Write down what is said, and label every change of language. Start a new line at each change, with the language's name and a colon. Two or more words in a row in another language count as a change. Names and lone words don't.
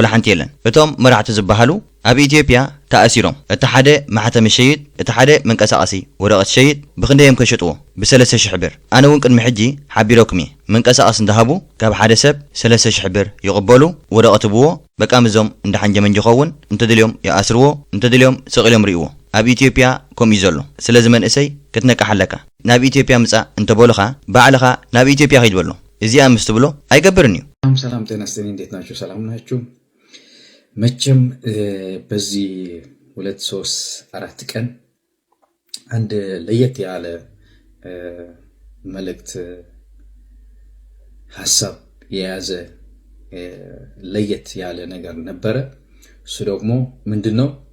Tigrinya: ሓንቲ የለን እቶም መራሕቲ ዝበሃሉ ኣብ ኢትዮጵያ ተኣሲሮም እቲ ሓደ ማሕተም ሸይጥ እቲ ሓደ መንቀሳቐሲ ወረቐት ሸይጥ ብክንደዮም ከሸጥዎ ብ3000 ብር ኣነ እውን ቅድሚ ሕጂ ሓቢሮኩም እየ መንቀሳቐስ እንዳሃቡ ካብ ሓደ ሰብ 3000 ብር ይቕበሉ ወረቐት ብዎ በቃም እዞም እንደ ሓንጀመንጂ ይኸውን እንተድልዮም ይኣስርዎ እንተድልዮም ስቕልዮም ርእይዎ ኣብ ኢትዮጵያ ከምኡ እዩ ዘሎ ስለዚ መንእሰይ ክትነቃሕ ኣለካ ናብ ኢትዮጵያ ምፃእ እንተበሉኻ ባዕልኻ ናብ ኢትዮጵያ ከይድ በሎ እዚኣ ምስ ትብሎ ኣይገብርን እዩ
Amharic: ሰላም ጤና ይስጥልኝ እንዴት ናችሁ ሰላም ናችሁ መቼም በዚህ 2-3-4 ቀን አንድ ለየት ያለ መልእክት ሐሳብ የያዘ ለየት ያለ ነገር ነበረ እሱ ደግሞ ምንድነው